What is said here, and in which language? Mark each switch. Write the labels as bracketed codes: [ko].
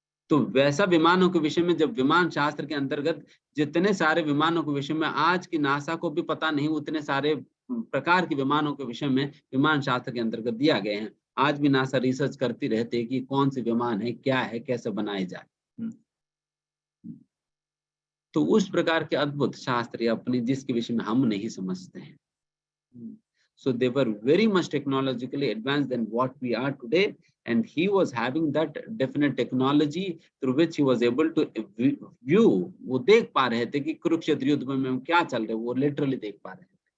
[hi] तो वैसा विमानों के विषय में जब विमान शास्त्र के अंतर्गत जितने सारे विमानों के विषय में आज की नासा को भी पता नहीं, उतने सारे प्रकार के विमानों के विषय में विमान शास्त्र के अंतर्गत दिया गए हैं। आज भी नासा रिसर्च करती रहती है कि कौन से विमान है, क्या है, कैसे बनाए जाए। तो उस प्रकार के अद्भुत शास्त्र अपने जिसके विषय में हम नहीं समझते हैं। [en] So they were very much technologically advanced than what we are today, and he was having that definite technology through which he was able to view. [hi] वो देख पा रहे थे कि कुरुक्षेत्र युद्ध में क्या चल रहा है, वो लिटरली देख पा रहे थे।